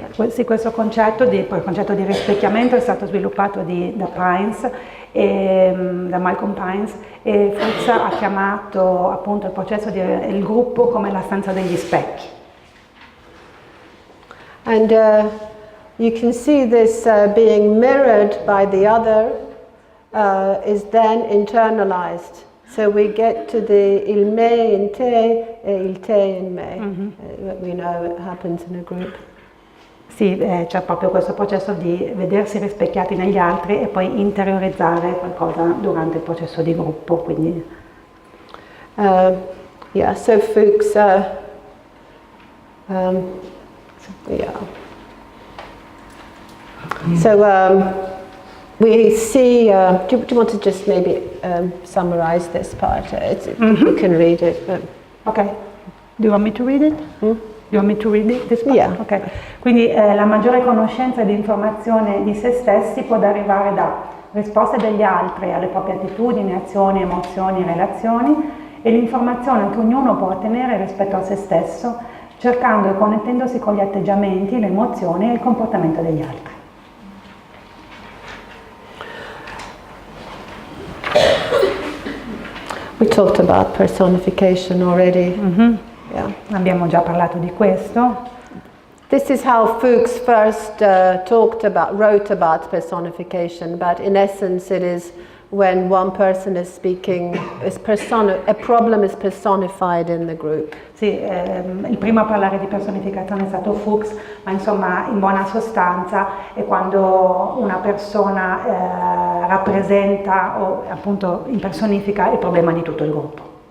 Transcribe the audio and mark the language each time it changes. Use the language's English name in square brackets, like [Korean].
[Italian] Sì, questo concetto il concetto di rispecchiamento è stato sviluppato da Pines, da Malcolm Pines, e Fuchs ha chiamato appunto il processo il gruppo come la stanza degli specchi. [English] And you can see this being mirrored by the other is then internalized. So we get to [Italian] il me in te e il te in me. [English] We know it happens in a group. [Italian] Sì, c'è proprio questo processo di vedersi rispecchiati negli altri e poi interiorizzare qualcosa durante il processo di gruppo. Quindi. [English] Yeah, so Fuchs. Yeah. So we see. Do you want to just maybe summarize this part? You can read it. But. Okay. Do you want me to read it? Do you want me to read it? This part? Yeah. Okay. [Italian] Quindi la maggiore conoscenza di informazione di se stessi può derivare da risposte degli altri alle proprie attitudini, azioni, emozioni, relazioni e l'informazione che ognuno può ottenere rispetto a se stesso, cercando e connettendosi con gli atteggiamenti, le emozioni e il comportamento degli altri. [English] We talked about personification already. Yeah. [Italian] Abbiamo già parlato di questo. [English] This is how Fuchs first wrote about personification, but in essence it is when one person is speaking, a problem is personified in the group. [Italian] Sì, il primo a parlare di personificazione è stato Fuchs, ma insomma in buona sostanza è quando una persona rappresenta o appunto impersonifica il problema di tutto il gruppo.